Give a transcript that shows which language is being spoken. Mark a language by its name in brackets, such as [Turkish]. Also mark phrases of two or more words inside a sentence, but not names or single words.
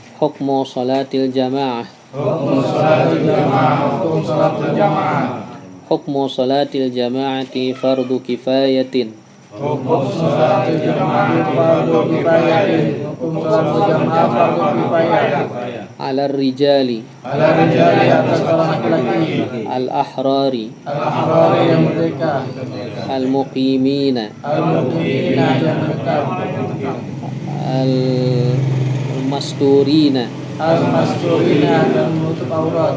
[Arabic] حكم صلاة الجماعة. حكم صلاة الجماعة فرض كفاية. [Indonesian] Hukum sholat jamaah fardu kifayah. Hukum sholat jamaah fardu kifayah. [Arabic] على الرجال على الرجال [Indonesian] atas orang laki-laki. al-ahrari Al-ahrari yang merdeka. al-muqimina Al-muqimina yang menetap. al-masturina Al-masturina dan menutup aurat.